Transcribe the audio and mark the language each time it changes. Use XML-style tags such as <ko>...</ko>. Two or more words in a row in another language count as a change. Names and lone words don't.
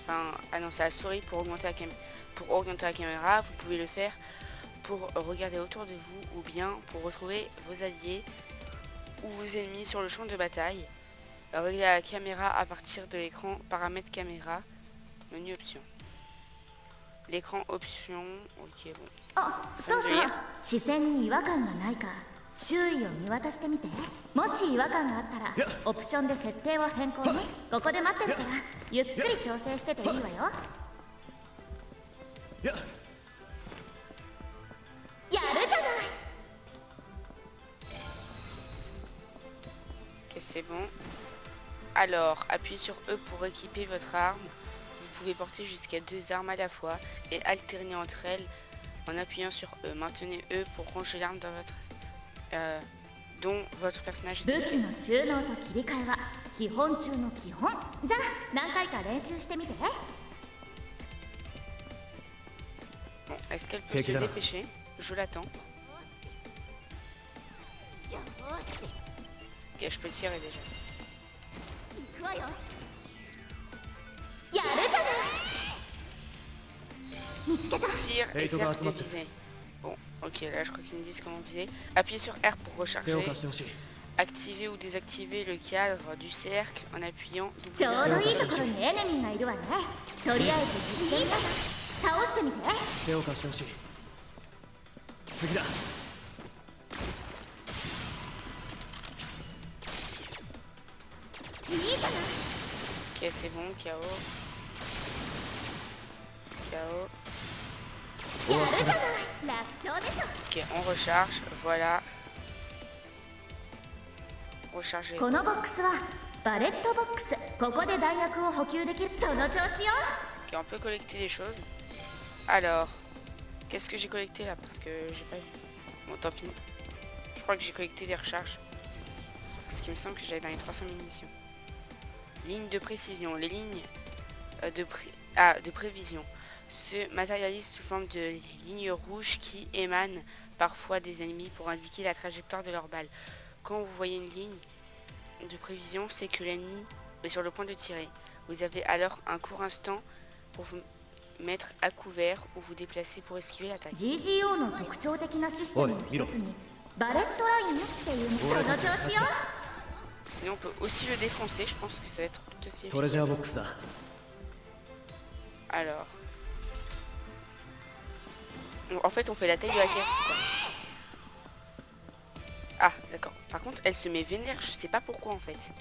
<fr>Enfin, ah non, c'est la souris pour augmenter la caméra. Pour orienter la caméra, vous pouvez le faire pour regarder autour de vous ou bien pour retrouver vos alliés ou vos ennemis sur le champ de bataille. Régler la caméra à partir de l'écran paramètres caméra. Menu options. L'écran options. Ok, bon.</fr> <ja>あ、そうそう。視線に違和感がないか周囲を見渡してみて。もし違和感があったらオプションで設定を変更ね。ここで待ってるからゆっくり調整してていいわよ。やるじゃない。</ja> <fr>Ok, c'est bon. Alors, appuyez sur E pour équiper votre arme. Vous pouvez porter jusqu'à 2 armes à la fois et alterner entre elles en appuyant sur E. Maintenez E pour ranger l'arme dans votre, dont votre personnage est</fr> <ja>武器の収納と切り替えは基本中の基本。じゃあ何回か練習してみて。</ja> <fr>Bon, est-ce qu'elle peut se dépêcher? Je l'attends. Ok, je peux tirer déjà.</fr> <ja>行くわよ。やるじゃない。見つけた。</ja> <fr>Tire et cercle de viser. Bon, ok, là je crois qu'ils me disent comment viser. Appuyez sur R pour recharger. Activer ou désactiver le cadre du cercle en appuyant</fr> <ja>ちょうどいいところにエネミーがいるわね。とりあえず実践倒してみて。手を貸してほしい。次だ。いいじゃない。</ja> <fr>Ok, c'est bon, KO. KO. Ok, on recharge, voilà. Recharger.</fr> <ja>このボックスはバレットボックス。ここで弾薬を補給できる。その調子よ。</ja> <fr>Ok, on peut collecter des choses. Alors, qu'est-ce que j'ai collecté là? Parce que j'ai pas vu. Bon, tant pis. Je crois que j'ai collecté des recharges. Parce qu'il me semble que j'avais dans les 300 munitions. Ligne de précision. Les lignes de prévision se matérialisent sous forme de lignes rouges qui émanent parfois des ennemis pour indiquer la trajectoire de leurs balles. Quand vous voyez une ligne de prévision, c'est que l'ennemi est sur le point de tirer. Vous avez alors un court instant pour vous mettre à couvert ou vous déplacer pour esquiver l'attaque.</fr> <ja>GGO の特徴的なシステムの一つにバレットラインっていうその調子よ。</ja> <fr>Sinon on peut aussi le défoncer, je pense que ça va être tout aussi efficace. Alors... En fait on fait la taille de la caisse quoi. Ah d'accord, par contre elle se met vénère, je sais pas pourquoi en fait.</fr>